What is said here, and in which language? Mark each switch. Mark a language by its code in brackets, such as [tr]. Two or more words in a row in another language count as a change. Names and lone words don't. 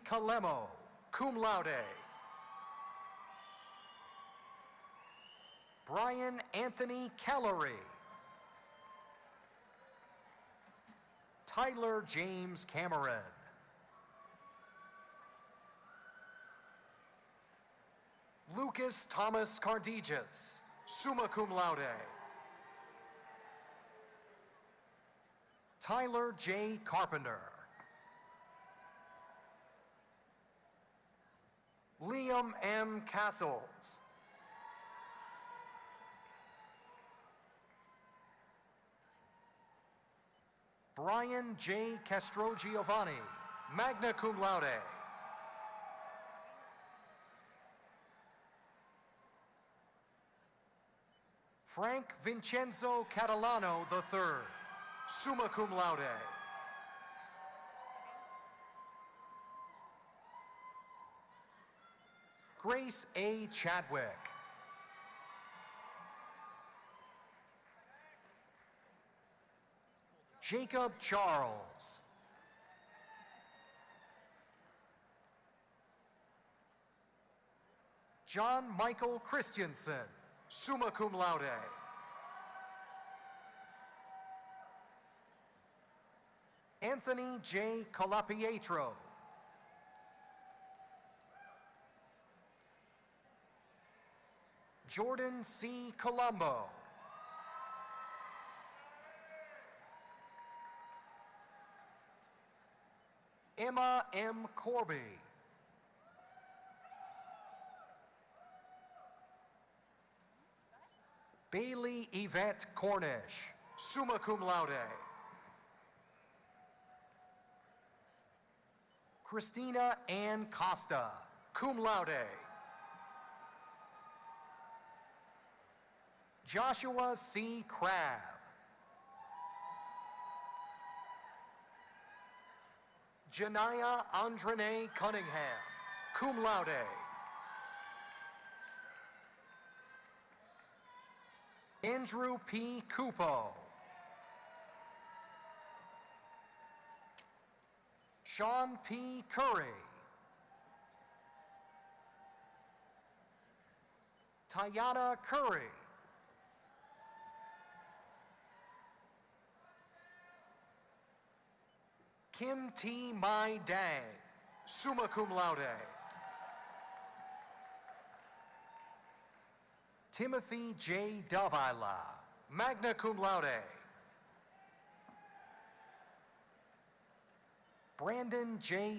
[en] Calemo, [la] cum laude. [en] Brian Anthony Kellery. Tyler James Cameron. Lucas Thomas Cardejas, [la] summa cum laude. [en] Tyler J. Carpenter. Liam M. Castles. Brian J. Castrogiovanni, [la] magna cum laude. [en] Frank Vincenzo Catalano III, [la] summa cum laude. [en] Grace A. Chadwick. Jacob Charles. John Michael Christensen, [la] summa cum laude. [en] Anthony J. Colapietro. Jordan C. Colombo. Emma M. Corby. Bailey Yvette Cornish, [la] summa cum laude. [en] Christina Ann Costa, [la] cum laude. [en] Joshua C. Crabb. Janaya Andrene Cunningham, [la] cum laude. [en] Andrew P. Cupo. Sean P. Curry. Tayana Curry. Kim T. Mai Dang, [la] summa cum laude. [en] Timothy J. Davila, [la] magna cum laude. [en] Brandon J.